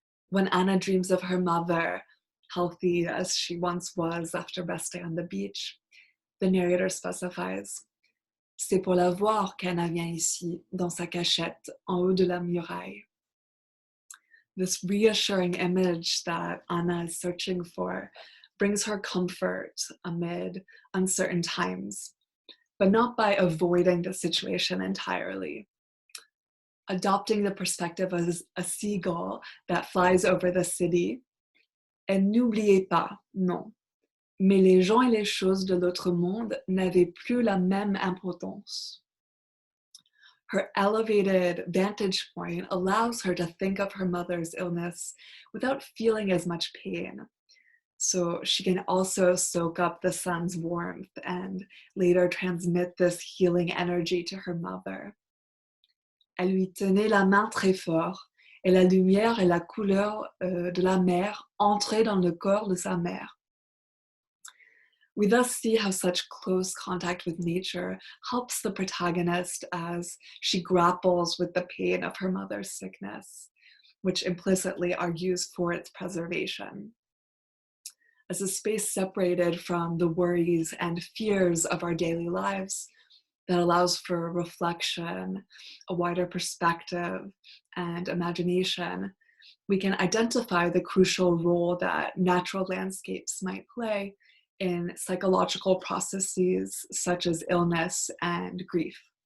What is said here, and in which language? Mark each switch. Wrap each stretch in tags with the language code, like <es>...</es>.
<en>When Anna dreams of her mother, healthy as she once was after resting on the beach, the narrator specifies,</en> <fr>c'est pour la voir qu'Anna vient ici, dans sa cachette, en haut de la muraille.</fr> <en>This reassuring image that Anna is searching for brings her comfort amid uncertain times, but not by avoiding the situation entirely. Adopting the perspective as a seagull that flies over the city,</en> <fr>elle n'oubliait pas, non, mais les gens et les choses de l'autre monde n'avaient plus la même importance.</fr> <en>Her elevated vantage point allows her to think of her mother's illness without feeling as much pain. So she can also soak up the sun's warmth and later transmit this healing energy to her mother.</en> <fr>Elle lui tenait la main très fort et la lumière et la couleur de la mer entraient dans le corps de sa mère.</fr> <en>We thus see how such close contact with nature helps the protagonist as she grapples with the pain of her mother's sickness, which implicitly argues for its preservation. As a space separated from the worries and fears of our daily lives that allows for reflection, a wider perspective, and imagination, we can identify the crucial role that natural landscapes might play in psychological processes such as illness and grief.</en>